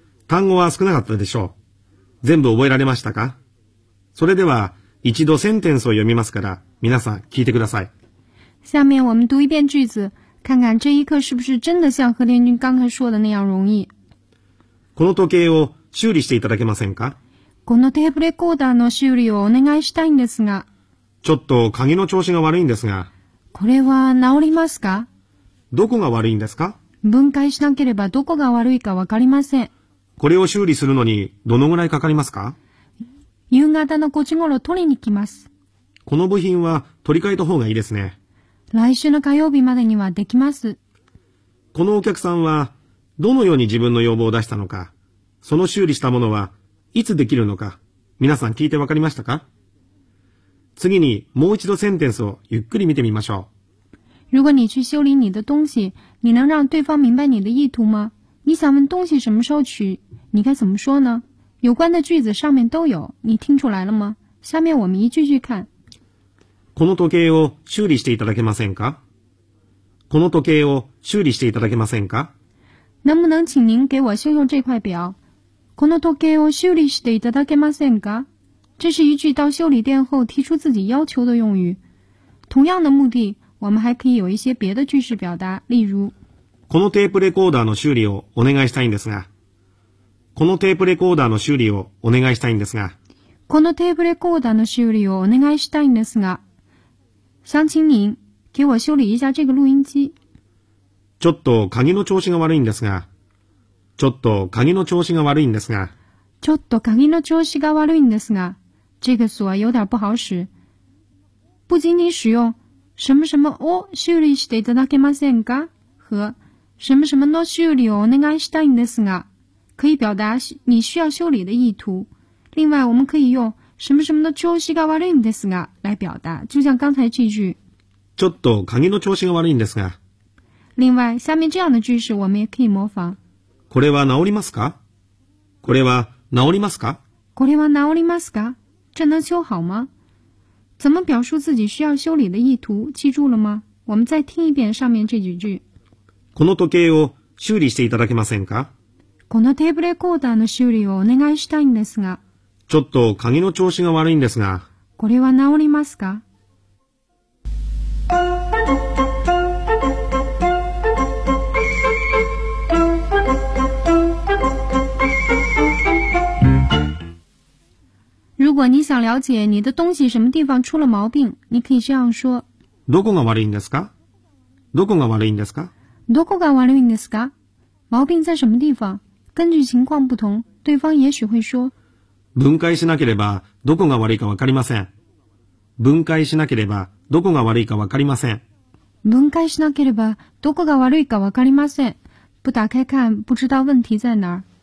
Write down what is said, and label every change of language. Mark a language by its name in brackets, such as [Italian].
[Japanese] 単語は少なかったでしょう。全部覚えられましたか？それでは一度センテンスを読みますから皆さん聞いてください。 [Chinese] 下面我们读一遍句子，看看这一课是不是真的像何连君刚才说的那样容易。 [Japanese] この時計を修理していただけませんか？このテープレコーダーの修理をお願いしたいんですが。ちょっと鍵の調子が悪いんですが。これは治りますか？どこが悪いんですか？分解しなければどこが悪いかわかりません。これを修理するのにどのぐらいかかりますか？夕方の5時ごろ取りに来ます。この部品は取り替えた方がいいですね。来週の火曜日までにはできます。このお客さんは、どのように自分の要望を出したのか、その修理したものは、いつできるのか、皆さん聞いてわかりましたか？次に、もう一度センテンスをゆっくり見てみましょう。 [Chinese] 如果你去修理你的东西、你能让对方明白你的意图吗？你想问东西什么时候取、你该怎么说呢？有关的句子上面都有、你听出来了吗？下面我们一句句看。 [Japanese] この時計を修理していただけませんか？この時計を修理していただけませんか？ [Chinese] 能不能请您给我修修这块表？ [Japanese] この時計を修理していただけませんか？ [Chinese] 这是一句到修理店后提出自己要求的用语。同样的目的，我们还可以有一些别的句式表达，例如。 [Japanese] このテープレコーダーの修理をお願いしたいんですが。このテープレコーダーの修理をお願いしたいんですが。このテープレコーダーの修理をお願いしたいんですが。 [Chinese] 想请您给我修理一下这个录音机。 [Japanese] ちょっと鍵の調子が悪いんですが。 [Chinese] 这个锁有点不好使。不仅仅使用什么什么 [Japanese] を修理していただけませんか？何什么什么の修理をお願いしたいんですが， [Chinese] 可以表达你需要修理的意图。另外，我们可以用什么什么 [Japanese] の調子が悪いんですが [Chinese] 来表达，就像刚才这句。 [Japanese] ちょっと鍵の調子が悪いんですが。 [Chinese] 另外，下面这样的句式我们也可以模仿。 [Japanese] これは治りますか？これは治りますか？これは治りますか？ [Chinese] 这能修好吗？怎么表述自己需要修理的意图？记住了吗？我们再听一遍上面这几句。 [Japanese] この時計を修理していただけませんか？このテープレコーダーの修理をお願いしたいんですが。ちょっと鍵の調子が悪いんですが。これは治りますか？ [Chinese] 如果你想了解你的东西什么地方出了毛病，你可以这样说。 [Japanese] どこが悪いんですか？どこが悪いんですか？どこが悪いんですか？ [Chinese] 毛病在什么地方？根据情况不同，对方也许会说。 [Japanese] 分解しなければどこが悪いかわかりません。分解しなければどこが悪いかわかりません。分解しなければどこが悪いかわかりません。 [Chinese] 不打开看，不知道问题在哪儿。